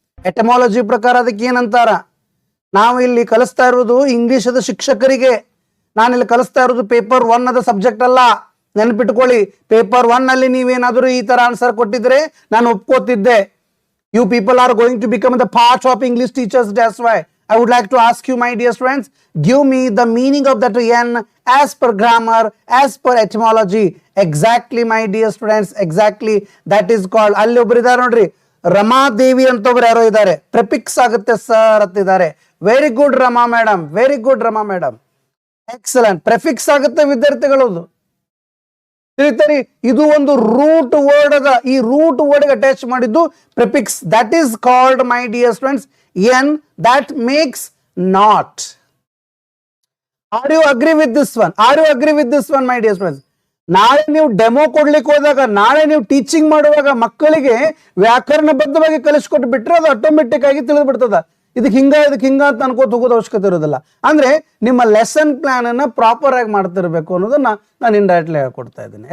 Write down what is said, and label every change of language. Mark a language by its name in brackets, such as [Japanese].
[Kannada] ಎಟಮಾಲಜಿ ಪ್ರಕಾರ ಅದಕ್ಕೆ ಏನ್ ಅಂತಾರ? ನಾವು ಇಲ್ಲಿ ಕಲಿಸ್ತಾ ಇರೋದು ಇಂಗ್ಲಿಷದ ಶಿಕ್ಷಕರಿಗೆ. ನಾನಿಲ್ಲಿ ಕಲಿಸ್ತಾ ಇರೋದು ಪೇಪರ್ 1 ಅದ ಸಬ್ಜೆಕ್ಟ್ ಅಲ್ಲ, ನೆನಪಿಟ್ಕೊಳ್ಳಿ. ಪೇಪರ್ 1 ಅಲ್ಲಿ ನೀವೇನಾದರೂ ಈ ತರ ಆನ್ಸರ್ ಕೊಟ್ಟಿದ್ರೆ ನಾನು ಒಪ್ಕೋತಿದ್ದೆ. [English] You people are going to become the part of English teachers. That's why I would like to ask you, my dear students, give me the meaning of that n as per grammar, as per etymology. Exactly, my dear students, exactly. That is called, [Kannada] ಅಲ್ಲಿ ಒಬ್ರು ಇದ್ದಾರೆ ನೋಡ್ರಿ, ರಮಾದೇವಿ ಅಂತ ಒಬ್ರು ಯಾರೋ ಇದ್ದಾರೆ. Prefix ಆಗುತ್ತೆ sir ಅಂತಿದ್ದಾರೆ. Very good Rama madam, very good Rama madam, excellent. Prefix ಆಗುತ್ತೆ ವಿದ್ಯಾರ್ಥಿಗಳದು. ತಿಳಿತರಿ, ಇದು ಒಂದು ರೂಟ್ ವರ್ಡ್ ಅದ. ಈ ರೂಟ್ ವರ್ಡ್ ಅಟ್ಯಾಚ್ ಮಾಡಿದ್ದು prefix. [English] That is called, my dear students, n that makes not. Are you agree with this one? Are you agree with this one, my dear friends? [Kannada] ನಾಳೆ ನೀವು demo ಕೊಡ್ಲಿಕ್ಕೆ ಹೋದಾಗ, ನಾಳೆ ನೀವು teaching ಮಾಡುವಾಗ ಮಕ್ಕಳಿಗೆ ವ್ಯಾಕರಣಬದ್ಧವಾಗಿ ಕಲಿಸ್ಕೊಟ್ಟು ಬಿಟ್ರೆ ಅದು ಆಟೋಮೆಟಿಕ್ ಆಗಿ ತಿಳಿದು ಬಿಡ್ತದ. ಇದಕ್ಕೆ ಹಿಂಗ ಅಂತ ಅನ್ಕೋತ ಹೋಗೋದು ಅವಶ್ಯಕತೆ ಇರೋದಿಲ್ಲ. ಅಂದ್ರೆ ನಿಮ್ಮ ಲೆಸನ್ ಪ್ಲಾನ್ ಅನ್ನ ಪ್ರಾಪರ್ ಆಗಿ ಮಾಡ್ತಿರ್ಬೇಕು ಅನ್ನೋದನ್ನ ನಾನು ಇಂಡೈರೆಕ್ಟ್ಲಿ ಹೇಳ್ಕೊಡ್ತಾ ಇದ್ದೀನಿ.